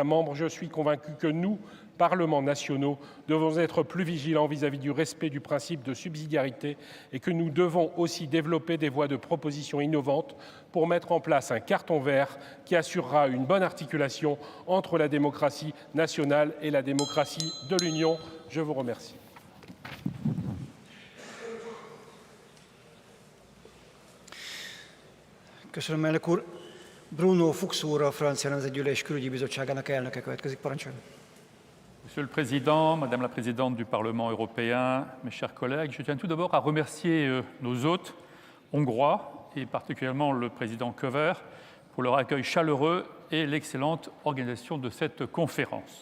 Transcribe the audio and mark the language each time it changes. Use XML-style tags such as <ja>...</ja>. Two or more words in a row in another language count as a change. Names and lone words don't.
<fr>Je suis convaincu que nous, parlements nationaux, devons être plus vigilants vis-à-vis du respect du principe de subsidiarité et que nous devons aussi développer des voies de propositions innovantes pour mettre en place un carton vert qui assurera une bonne articulation entre la démocratie nationale et la démocratie de l'Union. Je vous remercie.</fr> <hu>Köszönöm, elnök úr. Bruno Fuchs úr, a Francia Nemzetgyűlés Külügyi Bizottságának elnöke következik. Parancsoljon.</hu> <fr>Monsieur le Président, Madame la Présidente du Parlement européen, mes chers collègues, je tiens tout d'abord à remercier nos hôtes hongrois et particulièrement le Président Köver pour leur accueil chaleureux et l'excellente organisation de cette conférence.</fr>